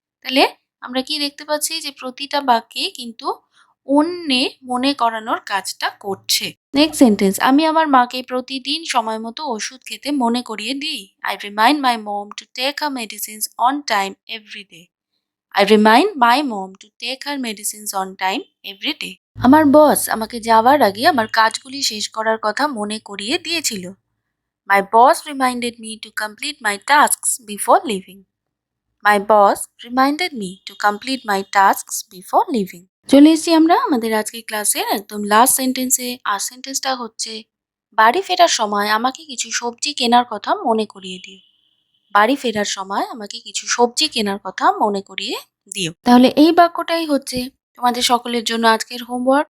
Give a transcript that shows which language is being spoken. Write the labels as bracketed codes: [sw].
[bn] তাহলে আমরা কি দেখতে পাচ্ছি যে প্রতিটা বাক্যে কিন্তু অন্যে মনে করানোর কাজটা করছে। [en] next sentence, [bn] আমি আমার মাকে প্রতিদিন সময় মতো ওষুধ খেতে মনে করিয়ে দিই। [en] I remind my mom to take her medicines on time every day. I remind my mom to take her medicines on time every day. [bn] আমার বস আমাকে যাওয়ার আগে আমার কাজগুলি শেষ করার কথা মনে করিয়ে দিয়েছিল। [en] My boss reminded me to complete my tasks before leaving. My boss reminded me to complete my tasks before leaving. [bn] চলে এসেছি আমরা আমাদের আজকের ক্লাসের একদম লাস্ট সেন্টেন্সে। আর সেন্টেন্সটা হচ্ছে বাড়ি ফেরার সময় আমাকে কিছু সবজি কেনার কথা মনে করিয়ে দিও। বাড়ি ফেরার সময় আমাকে কিছু সবজি কেনার কথা মনে করিয়ে দিও। তাহলে এই বাক্যটাই হচ্ছে তোমাদের সকলের জন্য আজকের হোমওয়ার্ক।